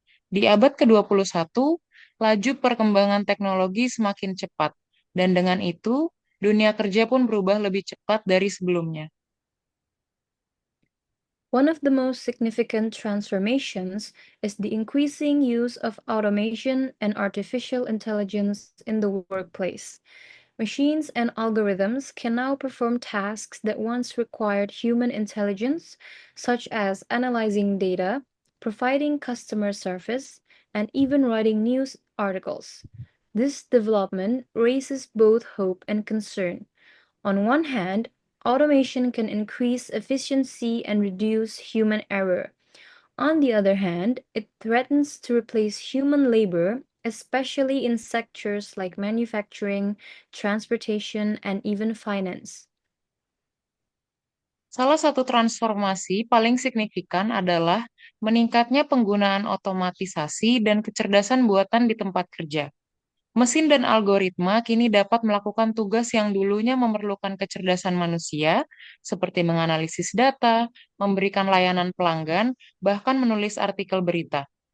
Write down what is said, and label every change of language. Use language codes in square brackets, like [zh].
[id] Di abad ke-21, laju perkembangan teknologi semakin cepat, dan dengan itu, dunia kerja pun berubah lebih cepat dari sebelumnya. [en] One of the most significant transformations is the increasing use of automation and artificial intelligence in the workplace. Machines and algorithms can now perform tasks that once required human intelligence, such as analyzing data, providing customer service, and even writing news articles. This development raises both hope and concern. On one hand, automation can increase efficiency and reduce human error. On the other hand, it threatens to replace human labor, especially in sectors like manufacturing, transportation, and even finance. [id] Salah satu transformasi paling signifikan adalah meningkatnya penggunaan otomatisasi dan kecerdasan buatan di tempat kerja. Mesin dan algoritma kini dapat melakukan tugas yang dulunya memerlukan kecerdasan manusia, seperti menganalisis data, memberikan layanan pelanggan, bahkan menulis artikel berita.